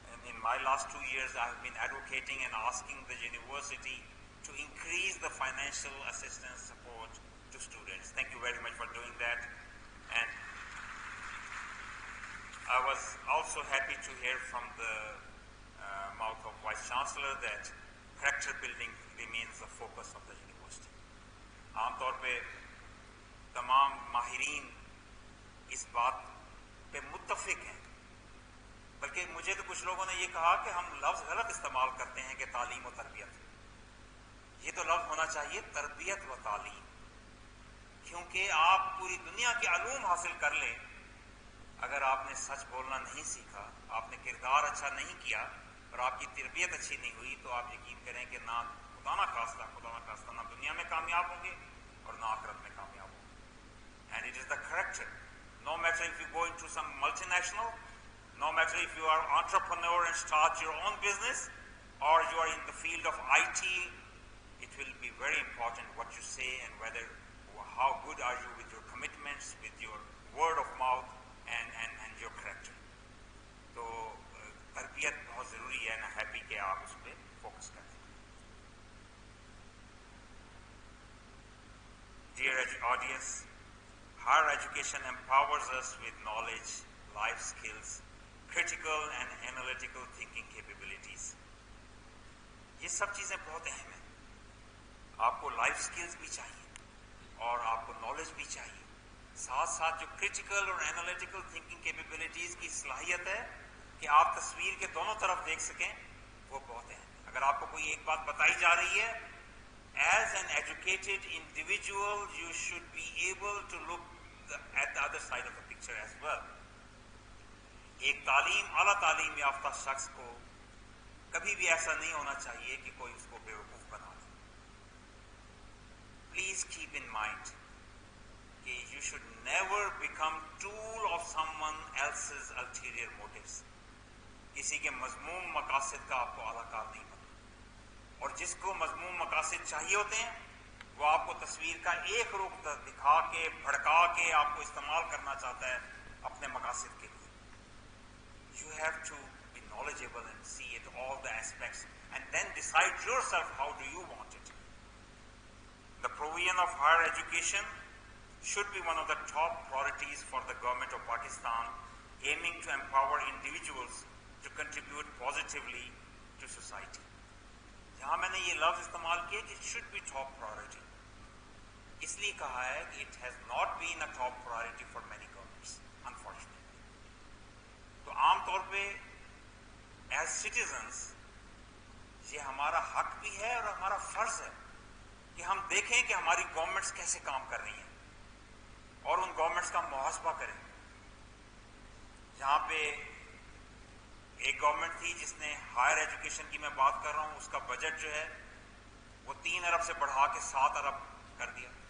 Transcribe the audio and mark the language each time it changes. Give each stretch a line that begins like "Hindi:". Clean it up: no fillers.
English: In my last 2 years, I have been advocating and asking the university to increase the financial assistance support to students. Thank you very much for doing that. And I was also happy to hear from the mouth of Vice Chancellor that character building remains the focus of the university.
Urdu: عام طور پہ تمام ماہرین اس بات پہ متفق ہیں، بلکہ مجھے تو کچھ لوگوں نے یہ کہا کہ ہم لفظ غلط استعمال کرتے ہیں کہ تعلیم و تربیت. یہ تو لفظ ہونا چاہیے تربیت و تعلیم، کیونکہ آپ پوری دنیا کے علوم حاصل کر لیں، اگر آپ نے سچ بولنا نہیں سیکھا، آپ نے کردار اچھا نہیں کیا اور آپ کی تربیت اچھی نہیں ہوئی، تو آپ یقین کریں کہ نہ خدا نہ خواستہ نہ دنیا میں کامیاب ہوں گے اور نہ آخرت میں کامیاب ہوں گے.
English: And it is the character. No matter if you go into some multinational, no matter if you are entrepreneur and start your own business, or you are in the field of IT, it will be very important what you say and whether, how good are you with your commitments, with your word of mouth and your character.
Urdu: تو تربیت بہت ضروری ہے. نا happy کہ آپ اس پہ focus کریں.
English: Dear audience, higher education empowers us with knowledge, life skills, critical and analytical thinking capabilities.
Urdu: یہ سب چیزیں بہت اہم ہیں. آپ کو لائف سکلز بھی چاہیے اور آپ کو نالج بھی چاہیے. ساتھ ساتھ جو کرٹیکل اور انالیٹیکل تھنکنگ کیپیبلٹیز کی صلاحیت ہے کہ آپ تصویر کے دونوں طرف دیکھ سکیں، وہ بہت اہم ہے. اگر آپ کو کوئی ایک بات بتائی جا رہی ہے،
English: as an educated individual you should be able to look at the other side of the picture as well.
Urdu: ایک اعلیٰ تعلیم یافتہ شخص کو کبھی بھی ایسا نہیں ہونا چاہیے کہ کوئی اس کو بیوقوف بنا دے.
English: Please keep in mind کہ you should never become tool of someone else's ulterior motives.
Urdu: کسی کے مذموم مقاصد کا آپ کو اعلیٰ کار نہیں بننا. اور جس کو مذموم مقاصد چاہیے ہوتے ہیں وہ آپ کو تصویر کا ایک رخ دکھا کے بھڑکا کے آپ کو استعمال کرنا چاہتا ہے اپنے مقاصد کے لیے.
English: You have to be knowledgeable and see it all the aspects and then decide yourself how do you want it. The provision of higher education should be one of the top priorities for the government of Pakistan, aiming to empower individuals to contribute positively to society.
Urdu: جہاں میں نے یہ لفظ استعمال کیا کہ
English: it should be top priority،
Urdu: اس لیے کہا ہے کہ
English: it has not been a top priority for many governments unfortunately.
Urdu: تو عام طور پہ
English: as citizens
Urdu: یہ ہمارا حق بھی ہے اور ہمارا فرض ہے کہ ہم دیکھیں کہ ہماری گورنمنٹس کیسے کام کر رہی ہیں اور ان گورنمنٹس کا محاسبہ کریں. جہاں پہ ایک گورنمنٹ تھی جس نے ہائر ایجوکیشن کی میں بات کر رہا ہوں، اس کا بجٹ جو ہے وہ 3 ارب سے بڑھا کے 7 ارب کر دیا.